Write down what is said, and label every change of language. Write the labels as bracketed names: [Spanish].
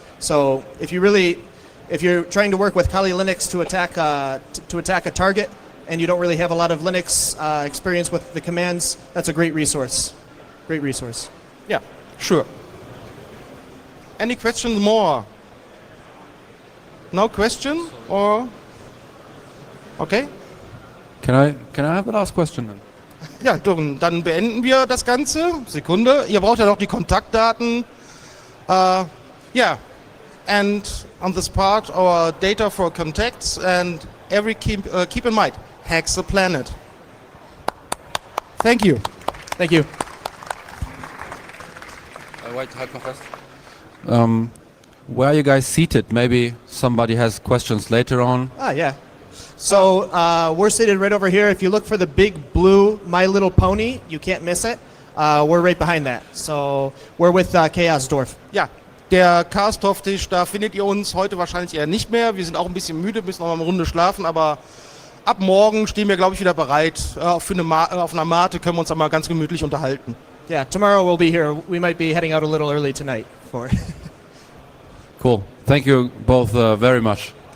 [English] So if you're trying to work with Kali Linux to attack a target, and you don't really have a lot of Linux experience with the commands, that's a great resource. Great resource. Yeah, sure. Any questions more? No question? Or okay? Can I have the last question then? [German] Ja, dann beenden wir das Ganze. Sekunde. Ihr braucht ja noch die Kontaktdaten. [English] Yeah. And on this part, our data for contacts and keep in mind, hack the planet. Thank you. Thank you. Wait, [German] halt noch fest. [English] Where are you guys seated? Maybe somebody has questions later on. Yeah. So we're seated right over here. If you look for the big blue My Little Pony, you can't miss it. We're right behind that. So we're with ChaosWest. [German] Ja, der Chaos-Tisch, da findet ihr uns heute wahrscheinlich eher nicht mehr. Wir sind auch ein bisschen müde, müssen noch mal eine Runde schlafen, aber ab morgen stehen wir, glaube ich, wieder bereit. Auf einer Mate können wir uns dann mal ganz gemütlich unterhalten. [English] Yeah, tomorrow we'll be here. We might be heading out a little early tonight for. Cool. Thank you both very much.